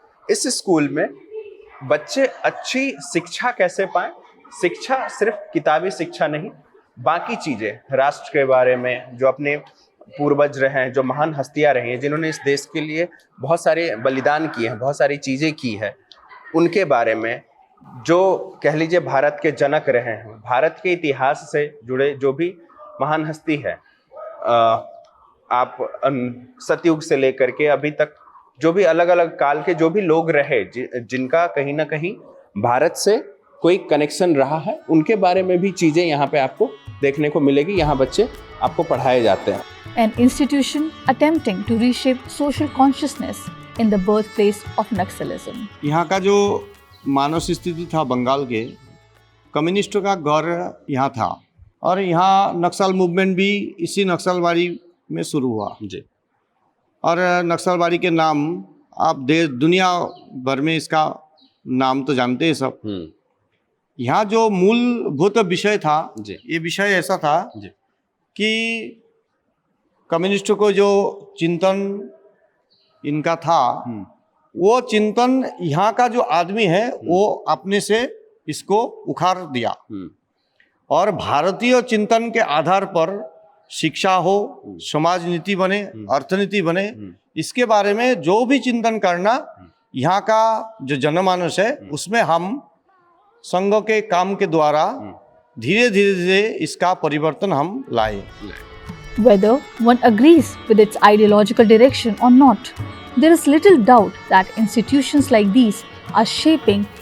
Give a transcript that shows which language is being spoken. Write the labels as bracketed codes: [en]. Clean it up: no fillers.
[hi] इस स्कूल में बच्चे अच्छी शिक्षा कैसे पाएं, शिक्षा सिर्फ किताबी शिक्षा नहीं, बाकी चीज़ें, राष्ट्र के बारे में, जो अपने पूर्वज रहे हैं, जो महान हस्तियां रही हैं, जिन्होंने इस देश के लिए बहुत सारे बलिदान किए हैं, बहुत सारी चीज़ें की है, उनके बारे में, जो कह लीजिए भारत के जनक रहे हैं, भारत के इतिहास से जुड़े जो भी महान हस्ती है, आप सतयुग से लेकर के अभी तक जो भी अलग अलग काल के जो भी लोग रहे, जिनका कहीं ना कहीं भारत से कोई कनेक्शन रहा है, उनके बारे में भी चीज़ें यहाँ पे आपको देखने को मिलेगी। यहाँ बच्चे आपको पढ़ाए जाते हैं। [en] An institution attempting to reshape social consciousness in the birthplace of Naxalism. [hi] यहाँ का जो मानसिक स्थिति था बंगाल के, कम्युनिस्टों का गौर यहाँ था, और यहाँ नक्सल मूवमेंट भी इसी नक्सलवाड़ी में शुरू हुआ जी। और नक्सलवाड़ी के नाम आप दुनिया भर में इसका नाम तो जानते हैं सब। यहाँ जो मूलभूत विषय था, ये विषय ऐसा था कि कम्युनिस्टों को जो चिंतन इनका था, वो चिंतन यहाँ का जो आदमी है वो अपने से इसको उखाड़ दिया, और भारतीय चिंतन के आधार पर शिक्षा हो, समाज नीति बने, अर्थनीति बने, इसके बारे में जो भी चिंतन करना, यहाँ का जो जनमानस है उसमें हम संघ के काम के द्वारा धीरे धीरे इसका परिवर्तन हम लाए। [en] Whether one agrees with its ideological direction or not, there is little doubt that institutions like these are shaping